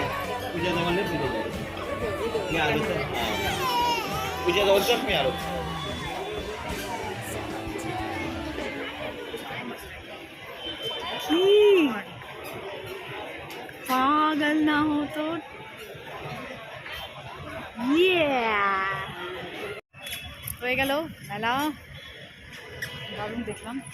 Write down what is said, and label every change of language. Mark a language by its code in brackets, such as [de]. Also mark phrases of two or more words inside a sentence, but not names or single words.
[mr] पूजा जवळ मी आलो तर पूजा जवळच मी आलो [bn] কি পাগল না হো তো। হয়ে গেল মেলা, দারুণ দেখলাম।